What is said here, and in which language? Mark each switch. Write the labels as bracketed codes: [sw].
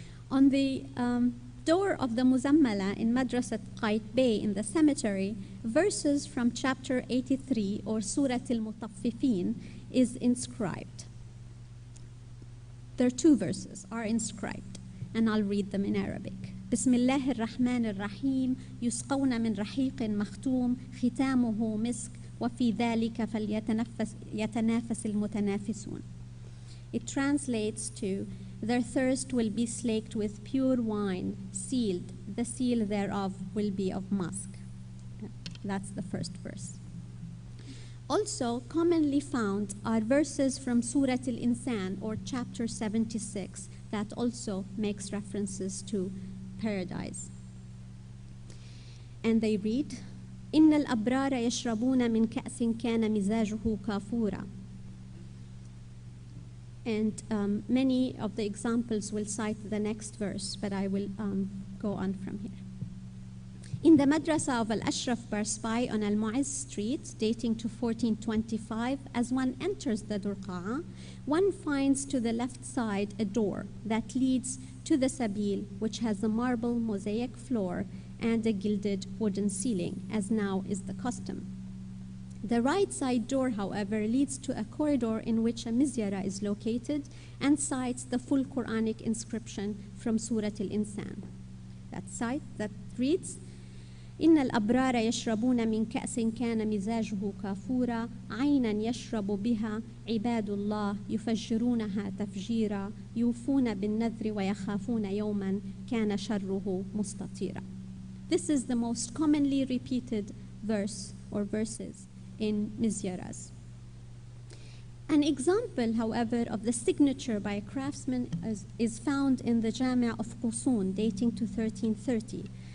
[en] On the door of the Muzammala in Madrasat Qait Bay in the cemetery, verses from chapter 83 or Surah Al-Mutaffifin is inscribed. There are two verses are inscribed, and I'll read them in Arabic. [ar] بسم الله الرحمن الرحيم يسقون من رحيق مختوم ختامه مسك وفي ذلك فليتنافس المتنافسون. [en] It translates to, their thirst will be slaked with pure wine, sealed. The seal thereof will be of musk. That's the first verse. Also commonly found are verses from Surah Al-Insan or chapter 76 that also makes references to paradise. And they read, [ar] إن الأبرار يشربون من كأس كان مزاجه كافورا. [en] And many of the examples will cite the next verse, but I will go on from here. In the Madrasa of Al-Ashraf Barspai on Al-Mu'izz Street, dating to 1425, as one enters the Durqa'a, one finds to the left side a door that leads to the Sabil, which has a marble mosaic floor and a gilded wooden ceiling, as now is the custom. The right side door, however, leads to a corridor in which a mizyara is located and cites the full Quranic inscription from Surah Al-Insan. That reads, [ar] إن الأبرار يشربون من كأس كان مزاجه كافورا عينا يشرب بها عباد الله يفجرونها تفجيرا يوفون بالنذر ويخافون يوما كان شره مستطيرا. [en] This is the most commonly repeated verse or verses in mizyaras. An example, however, of the signature by a craftsman is found in the Jami' of Qusun, dating to 1330.